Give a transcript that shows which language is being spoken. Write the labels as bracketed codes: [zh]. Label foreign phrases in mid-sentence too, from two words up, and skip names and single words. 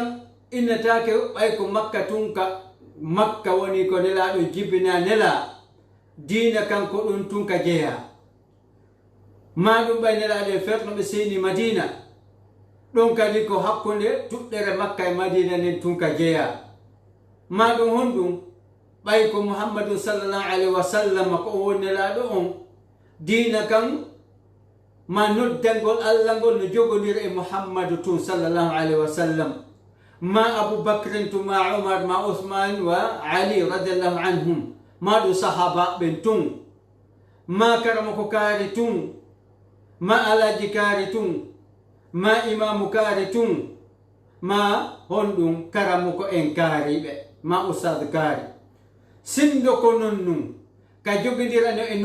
[ff] innatake ɓay ko makka tun ka makka woni ko nelaɗo jibbina nela diina kan ko ɗum tun ka jeeya ma ɗum ɓay nelaɗo e ferno ɓe seni madina ɗum kadi ko hakkunde tuɗɗere makka e madina nden tun ka jeeya ma ɗum honɗum ɓay ko muhammadu [ar] صلى الله عليه وسلم [ff] ko o woni nelaɗo on diina kan ma noddangol Allah ngol no jogonira e muhammadu tun [ar] صلى الله عليه وسلم [ff] ma aboubacrin tu ma umar ma uthman [ar] وعلي رضي الله عنهم [ff] ma ɗum sahaba ɓen tun ma karama ko kaari tun ma alaji kaari tun ma imamu kaari tun ma honɗum karamo ko en kaariɓe ma ustad kaari sindo ko non nun ka jogodirano e